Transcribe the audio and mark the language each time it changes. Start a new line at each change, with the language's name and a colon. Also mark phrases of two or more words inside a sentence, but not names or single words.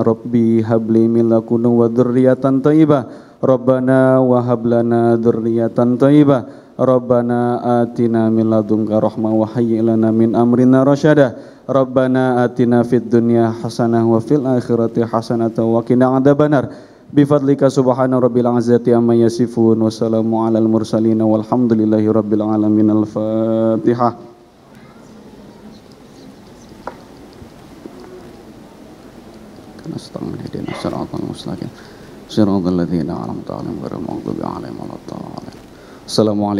Arabic: رب هب لي من لدنك وذرية طيبة. ربنا وهب لنا ذرية طيبة. ربنا آتنا من لدنك رحمة وهيئ لنا من أمرنا رشدا. ربنا آتنا في الدنيا حسنة وفي الآخرة حسنة وقنا عذاب النار. بفضلك سبحان رب العزة عما يصفون وسلام على المرسلين والحمد لله رب العالمين. Al-Fatihah. نستعين صراط المستقيم صراط الذين أنعمت عليهم غير المغضوب عليهم ولا الضالين.